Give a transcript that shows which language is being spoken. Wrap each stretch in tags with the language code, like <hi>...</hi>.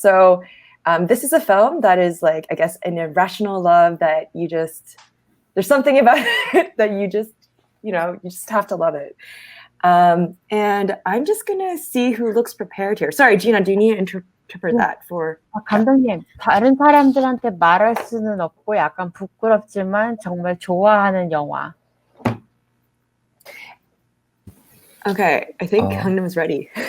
<en>So this is a film that is like, I guess, an irrational love that there's something about it that you just have to love it. And I'm just going to see who looks prepared here. Sorry, Gina, do you need to interpret that for?</en> <ko>감독님, 다른 사람들한테 말할 수는 없고 약간 부끄럽지만 정말 좋아하는 영화.</ko> <en>Okay, I think Hangnam is ready.</en>